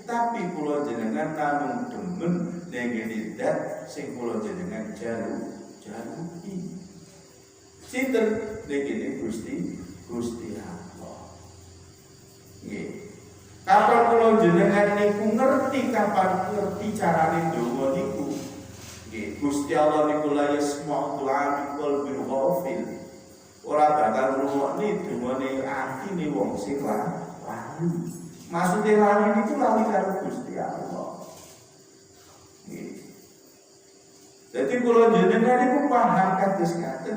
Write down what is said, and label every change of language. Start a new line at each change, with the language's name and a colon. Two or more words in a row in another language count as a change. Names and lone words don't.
Javanese: Tapi kula jenengan namung demen nengene dat sing kula jenengan jaluki. Sinten nengene Gusti Allah. Nggih. Kapan kula jenengan niku ngerti kapan ngerti carane ndonga niku. Nggih, Gusti Allah niku
Arabic: لا يسمع دعاء بالغافل.
Javanese: Ora bakal ngrungokne dongane atine wong sing lali. Maksudnya lali itu lali karo Gusti Allah. Jadi kula jenengan niku paham kados ngaten.